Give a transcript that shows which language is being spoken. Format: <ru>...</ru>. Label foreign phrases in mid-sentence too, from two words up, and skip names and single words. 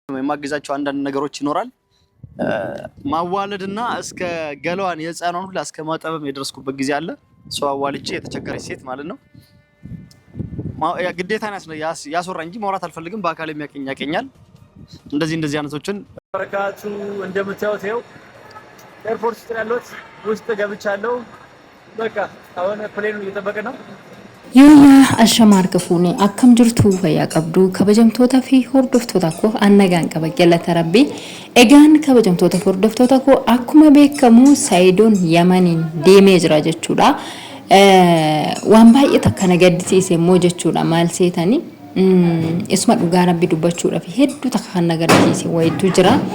<am>የማገዛቸው አንዳንድ ነገሮች ይኖራል። ማዋለድና እስከ ገለዋን የህፃኗን ሁላ እስከ ማጠብም የደረስኩበት ጊዜ አለ። ሰው አዋልጬ የተቸገረች ሴት ማለት ነው። ግዴታን ያስወራ እንጂ ማውራት አልፈልግም። በአካል የሚያቀኝ ያቀኛል። እንደዚህ አይነቶችን በረካቱ እንደምታዩት ይኸው ኤርፖርት ውስጥ ያለሁት ውስጥ ገብቻለሁ። በቃ አሁን ፕሌኑ እየጠበቀ ነው።</am> <om>Yooyaa Ashamaa Argafuuni akkam jirtu fayyaa qabdu kabajamtoota fi hordoftoota koo annagaan qaba galata rabbii. Egaan kabajamtoota fi hordoftoota koo akkuma beekamu Saayidoon Yamaniin deemee jira jechuudha. Waan baay'ee takka na gaddisiise immoo jechuudha maal seetani isuma dhugaa rabbii dubbachuudhaaf hedduu takka kan na gaddisiise wayitu jira.</om>